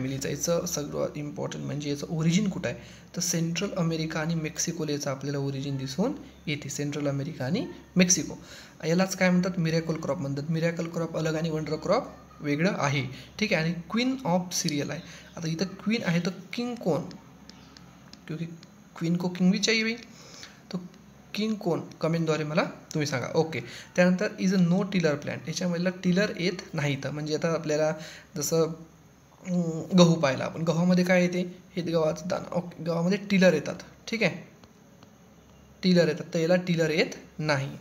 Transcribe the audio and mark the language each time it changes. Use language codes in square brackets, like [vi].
[mr] याचं सगळ्यात इम्पॉर्टंट म्हणजे याचं ओरिजिन कुठं आहे? तर सेंट्रल अमेरिका आणि मेक्सिकोला याचं आपल्याला ओरिजिन दिसून येते. सेंट्रल अमेरिका आणि मेक्सिको. यालाच काय म्हणतात? मिरॅकल क्रॉप म्हणतात. मिरॅकल क्रॉप अलग आणि वंडर क्रॉप वेगळं आहे. ठीक आहे. आणि क्वीन ऑफ सिरियल आहे. आता इथं क्वीन आहे तर किंग कोण? [hi] क्योंकि क्वीन को किंग भी चाहिए भाई, तो किंग [mr] कोण? कमेंटद्वारे मला तुम्ही सांगा. ओके. त्यानंतर is a no tiller plant. याच्यामधला tiller येत नाही. तर म्हणजे आता आपल्याला जसं गहू पाहिला आपण, गव्हामध्ये काय येते? हे गव्हाचं दाणं. ओके, गव्हामध्ये टिलर येतात. ठीक आहे, टिलर येतात, तर याला टिलर येत नाही.